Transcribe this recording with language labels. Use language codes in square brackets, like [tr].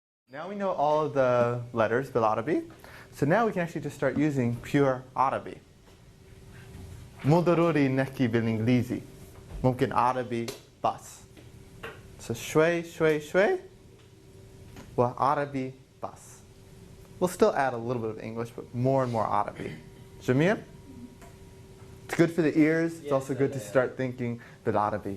[en] Now we know all of the letters بالعربي, so now we can actually just start using pure عربي. [ar] مو ضروري نحكي بالإنجليزي. ممكن عربي بس. So شوي شوي شوي وعربي بس. [en] We'll still add a little bit of English, but more and more عربي. جميل? It's good for the ears. It's also good to start thinking بالعربي.